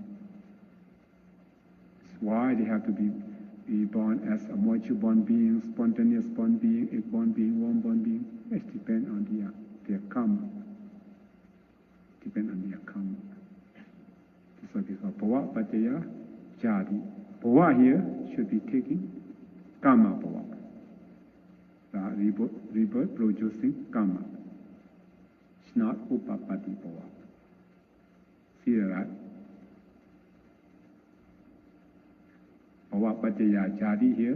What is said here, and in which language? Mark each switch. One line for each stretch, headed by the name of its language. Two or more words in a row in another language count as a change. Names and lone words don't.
English: That's why they have to be born as a moisture-born being, spontaneous-born being, egg-born being, warm-born being. It depends on their karma. Depend on their karma. That's what we call
Pali: bhava, paccayā, jadi.
English: Bhava here should be taking
Pali: karma bhava.
English: Rebirth producing karma. It's not
Pali: upapati bhava.
English: See that, right?
Pali: Bhava, paccayā, jadi here.